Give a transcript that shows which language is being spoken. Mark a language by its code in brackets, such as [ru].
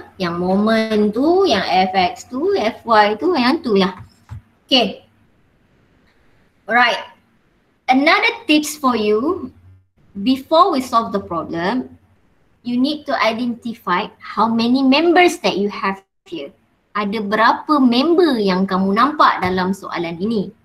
[ms] Yang moment tu, yang fx tu, fy tu, yang tu lah. [en] Okay. Alright. Another tips for you, before we solve the problem, you need to identify how many members that you have here. [ms] Ada berapa member yang kamu nampak dalam soalan ini.